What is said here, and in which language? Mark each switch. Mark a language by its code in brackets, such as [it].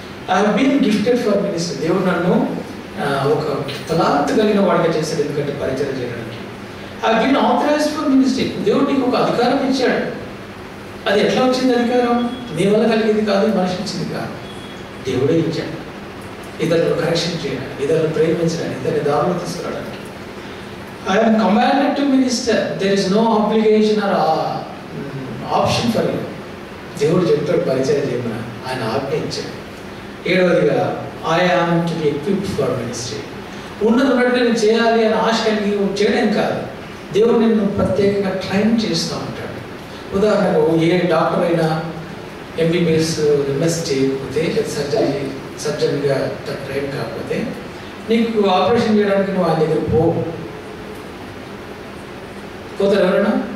[en] I have been gifted for ministry. [te] దేవుడు నన్ను ఒక తలాంతు కలిగిన వాడిగా చేశాడు, ఎందుకంటే పరిచయం చేయడానికి. [en] I have been authorised for ministry. [te] దేవుడు నీకు ఒక అధికారం ఇచ్చాడు. అది ఎట్లా వచ్చింది అధికారం? నీ వల్ల కలిగేది కాదు, మనిషి ఇచ్చింది కాదు, దేవుడే ఇచ్చాడు. ఇతరులను కరెక్షన్ చేయడానికి, ఇతరులను ప్రేమించడానికి, ఇతరుని దారులు తీసుకురావడానికి. [en] I am commanded to minister. There is no obligation or option for you. [te] దేవుడు చెప్తాడు పరిచయం చేయమని, ఆయన ఆజ్ఞ ఇచ్చాడు. [en] 7వదిగా I am to be equipped for ministry. [te] ఉన్నట్టుగా నేను చేయాలి అని ఆశ కలిగి చేయడం కాదు, దేవుడు నిన్ను ప్రత్యేకంగా ట్రైన్ చేస్తూ ఉంటాడు. ఉదాహరణకు ఏ డాక్టర్ అయినా ఎంబీబీఎస్ ఎంఎస్ చేయకపోతే సర్జరీగా ట్రైన్ కాకపోతే నీకు ఆపరేషన్ చేయడానికి నువ్వు ఆయన దగ్గర పోతారు ఎవరైనా?